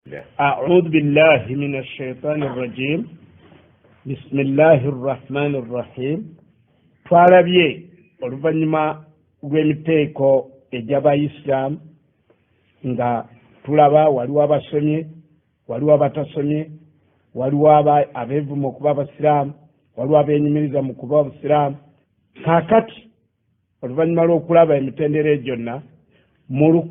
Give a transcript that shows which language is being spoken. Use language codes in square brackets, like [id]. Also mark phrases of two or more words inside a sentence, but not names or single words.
[ar] أعوذ بالله من الشيطان الرجيم بسم الله الرحمن الرحيم [lg] twalabye oluvannyuma lw'emiteeko egy'abayisiraamu nga tulaba waliwo abasomye waliwo abatasomye waliwo abeevuma okuba abasiraamu waliwo abeenyumiriza mu kuba abasiraamu kaakati oluvannyuma lw'okulaba emitendera gyonna mu